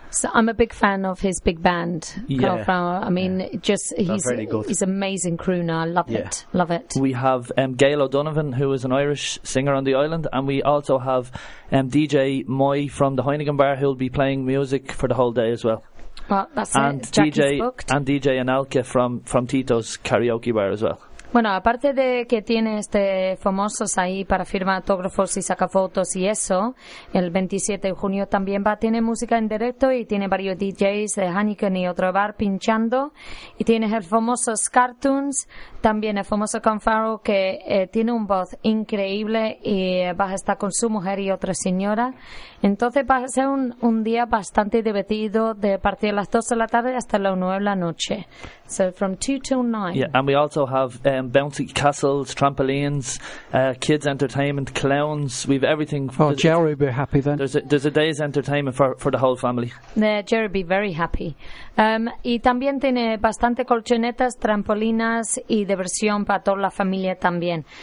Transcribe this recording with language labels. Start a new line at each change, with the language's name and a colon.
English: So I'm a big fan of his big band, Carl Flower. I mean, he's an amazing crooner. I love it. Love it. We have Gail O'Donovan, who is an Irish singer on the island. And we also have DJ Moy from the Heineken Bar, who will be playing music for the whole day as well. Well, that's and it. Jackie's DJ booked. And DJ Analke from Tito's Karaoke Bar as well.
Spanish: Bueno, aparte de que tiene este famosos ahí para firmar autógrafos y sacar fotos y eso, el 27 de junio también va a tener música en directo y tiene varios DJs de Heineken y otro bar pinchando. Y tiene el famoso Cartoons, también el famoso Confaro, que tiene un voz increíble y va a estar con su mujer y otra señora. Entonces va a ser un día bastante divertido, de partir de las 2 de la tarde hasta las 9 de la noche.
English: So from 2 till 9. Yeah, and we also have bouncy castles, trampolines, kids' entertainment, clowns. We have everything. Oh, Jerry would be happy then. There's a day's entertainment for the whole family. Jerry would be very happy.
Spanish: Y también tiene bastante colchonetas, trampolinas y diversión para toda la familia también.